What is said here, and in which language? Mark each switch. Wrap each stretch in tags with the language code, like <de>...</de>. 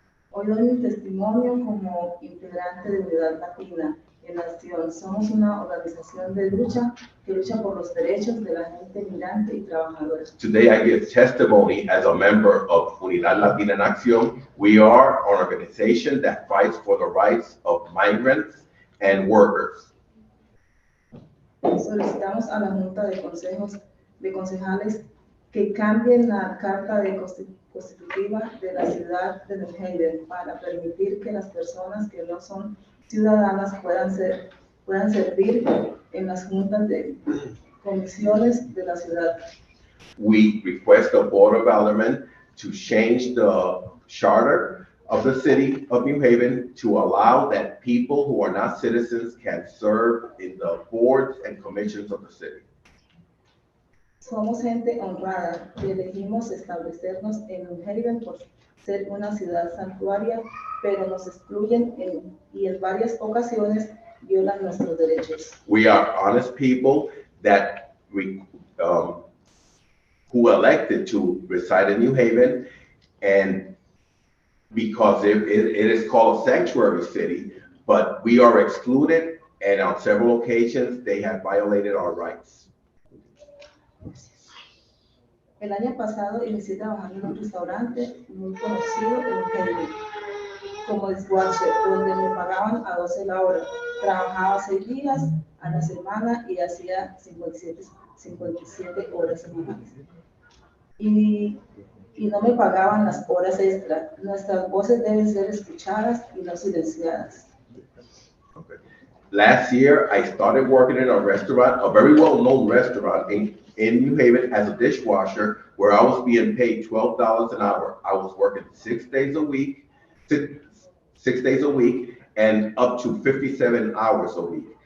<es>Hoy doy mi testimonio como integrante de Unidad Latina en Acción. Somos una organización de lucha que lucha por los derechos de la gente migrante y trabajadora.</es> <en>Today I give testimony as a member of Unidad Latina en Acción. We are an organization that fights for the rights of migrants and workers.</en> <es>Solicitamos a la Junta de Concejales que cambien la Carta Constitutiva de la ciudad de New Haven para permitir que las personas que no son ciudadanas puedan servir en las juntas de comisiones de la ciudad.</es> <en>We request the Board of Aldermen to change the charter of the city of New Haven to allow that people who are not citizens can serve in the boards and commissions of the city.</en> <es>Somos gente honrada que elegimos establecernos en New Haven por ser una ciudad santuaria, pero nos excluyen y en varias ocasiones violan nuestros derechos.</es> <en>We are honest people that who elected to reside in New Haven, and because it is called a sanctuary city, but we are excluded, and on several occasions they have violated our rights.</en> <es>El año pasado inicié trabajando en un restaurante muy conocido en New Haven, como dishwasher, donde me pagaban a 12 la hora. trabajaba 6 días a la semana y hacía 57 horas semanales. Y no me pagaban las horas extra. Nuestras voces deben ser escuchadas y no silenciadas.</es> <en>Last year, I started working in a restaurant, a very well-known restaurant in New Haven as a dishwasher, where I was being paid $12 an hour. I was working 6 days a week, 6 days a week, and up to 57 hours a week.</en>